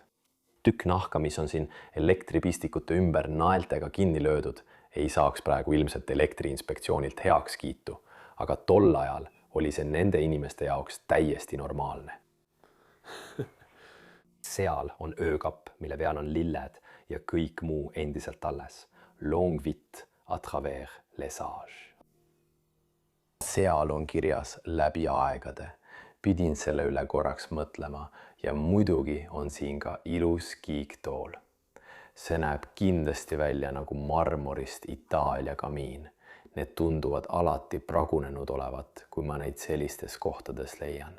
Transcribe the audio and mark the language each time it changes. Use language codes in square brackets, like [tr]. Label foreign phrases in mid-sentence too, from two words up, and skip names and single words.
[et] Tükk nahka, mis on siin elektripistikute ümber naeltega kinni löödud, ei saaks praegu ilmselt elektriinspektsioonilt heakskiitu, aga tol ajal oli see nende inimeste jaoks täiesti normaalne. Seal on öökapp, mille peal on lilled ja kõik muu endiselt alles. [fr] Longue vite à travers les âges. [et] Seal on kirjas läbi aegade. Pidin selle üle korraks mõtlema ja muidugi on siin ka ilus kiiktool. See näeb kindlasti välja nagu marmorist Itaalia kamiin. Need tunduvad alati pragunenud olevat, kui ma neid sellistes kohtades leian.